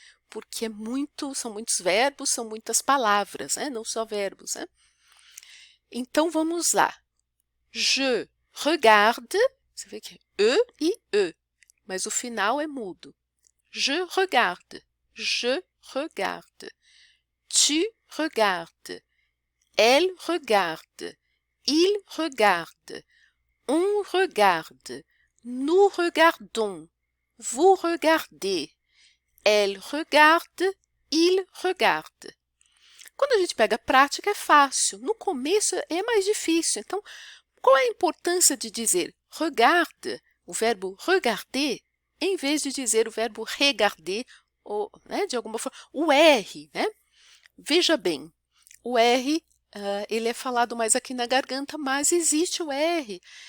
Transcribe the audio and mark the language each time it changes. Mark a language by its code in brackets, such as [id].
[pt] Porque são muitos verbos, são muitas palavras, né? Não só verbos, né? Então vamos lá. [fr] Je regarde, [pt] você vê que é e e, mas o final é mudo. [fr] Je regarde, je regarde. Tu regardes, elle regarde, il regarde, on regarde, nous regardons, vous regardez, elle regarde, il regarde. [pt] Quando a gente pega a prática é fácil, no começo é mais difícil. Então, qual é a importância de dizer regarde, o verbo regarder, em vez de dizer o verbo regarder, ou, né, de alguma forma, o R, né? Veja bem, o R, ele é falado mais aqui na garganta, mas existe o R.